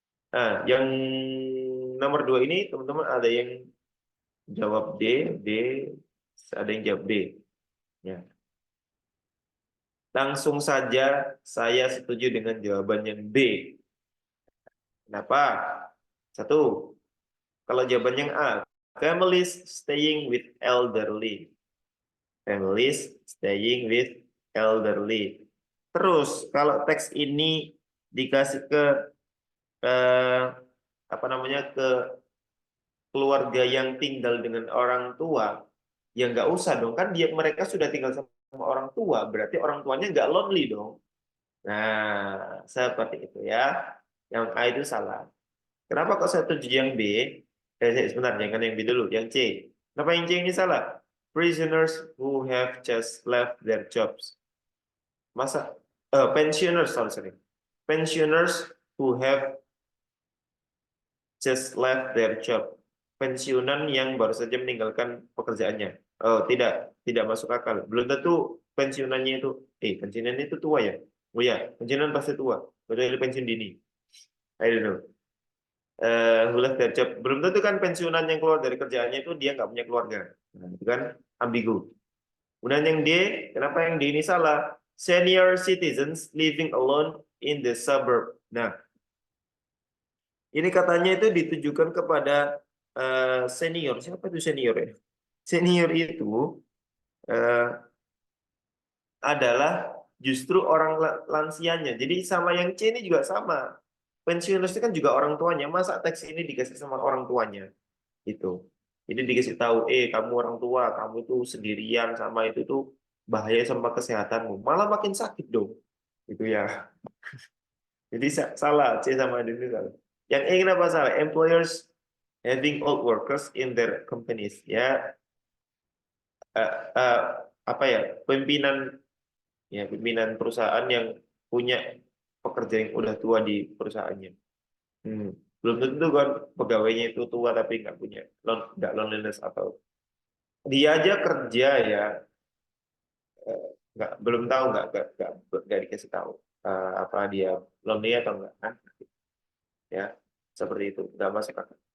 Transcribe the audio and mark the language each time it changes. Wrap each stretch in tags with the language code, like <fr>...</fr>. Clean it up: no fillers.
<id>Nah, yang nomor dua ini teman-teman ada yang jawab D, ada yang jawab B. Ya. Langsung saja saya setuju dengan jawaban yang B. Kenapa? Satu, kalau jawaban yang A,</id> <en>families staying with elderly. Families staying with elderly.</en> <id>Terus kalau teks ini dikasih ke apa namanya, ke keluarga yang tinggal dengan orang tua, ya nggak usah dong, kan mereka sudah tinggal sama orang tua, berarti orang tuanya nggak lonely dong. Nah, seperti itu ya. Yang A itu salah. Kenapa kok saya tuju yang B? Sebentar, jangan yang B dulu, yang C. Kenapa yang C ini salah?</id> <en>Prisoners who have just left their jobs.</en> <id>Masa</id> <en>pensioners, sorry. Pensioners who have just left their job.</en> <id>Pensiunan yang baru saja meninggalkan pekerjaannya. Oh, tidak masuk akal. Belum tentu pensiunannya itu, pensiunan itu tua ya? Oh ya, pensiunan pasti tua. Kecuali pensiun dini.</id> <en>I don't know. Who left their job.</en> <id>Belum tentu kan pensiunan yang keluar dari kerjaannya itu dia nggak punya keluarga. Nah, itu kan ambigu. Kemudian yang D, kenapa yang D ini salah?</id> <en>Senior citizens living alone in the suburb.</en> <id>Nah, ini katanya itu ditujukan kepada senior. Siapa itu senior ya? Senior itu adalah justru orang lansianya. Jadi sama yang C ini juga sama. Pensiunas itu kan juga orang tuanya. Masa teks ini dikasih sama orang tuanya? Itu. Jadi dikasih tahu, kamu orang tua, kamu tuh sendirian sama itu tuh bahaya sama kesehatanmu. Malah makin sakit dong. Itu ya. Jadi salah, C sama D ini salah. Yang E kenapa salah?</id> <en>Employers having old workers in their companies.</en> <id>Ya, apa ya, pimpinan perusahaan yang punya pekerja yang udah tua di perusahaannya. Belum tentu kan pegawainya itu tua tapi nggak punya nggak loneliness, atau dia aja kerja ya, belum tahu, nggak dikasih tahu apa dia lonely atau enggak kan, ya seperti itu, nggak masuk akal.</id>